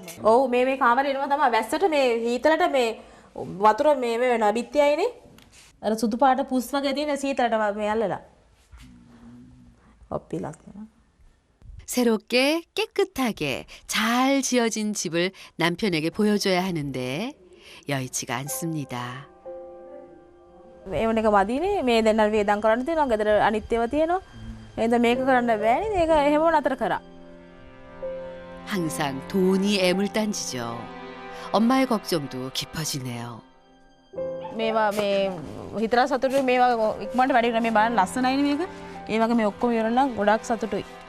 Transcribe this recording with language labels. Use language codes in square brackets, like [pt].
[si] ඔව් මේ කාමරේ එනවා තමයි වැස්සට මේ හීතලට මේ වතුර මේ වෙනවා බිත්තියයිනේ. අර සුදු පාට පුස් වගේ තියෙන සීතලට මේ අල්ලලා. ඔප්පිලක් නවා. [ko] 새롭게 깨끗하게 잘 지어진 집을 남편에게 보여줘야 하는데 여의치가 않습니다. [si] මේ වුණ එක මදීනේ මේ දෙන්නා වේදම් කරන්න තියෙනවා ගෙදර අනිත් ඒවා තියෙනවා. එහෙනම් මේක කරන්න බෑනේ. ඒක එහෙම නතර කරා. [ko] 항상 돈이 애물단지죠. 엄마의 걱정도 깊어지네요. [si] මේවා මේ හිතලා සතුටුයි මේවා ඉක්මනට වැඩි කරලා මේ බලන්න ලස්සනයිනේ මේක. ඒ වගේ මේ ඔක්කොම ඉවරනම් ගොඩක් සතුටුයි.